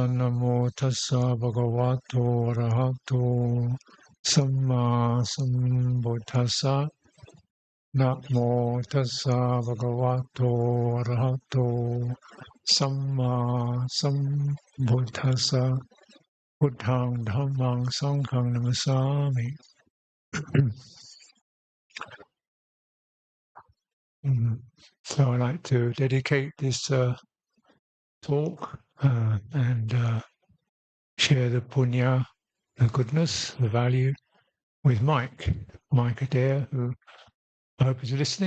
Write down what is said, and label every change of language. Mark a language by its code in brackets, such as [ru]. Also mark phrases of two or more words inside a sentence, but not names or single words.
[pi] Namo tassa bhagavato arahato samma sambuddhassa. Namo tassa bhagavato arahato samma sambuddhassa. Buddhang dhammang sanghang namasami. [en] So I'd like to dedicate this talk and share the punya, the goodness, the value with Mike Adair, who I hope is listening.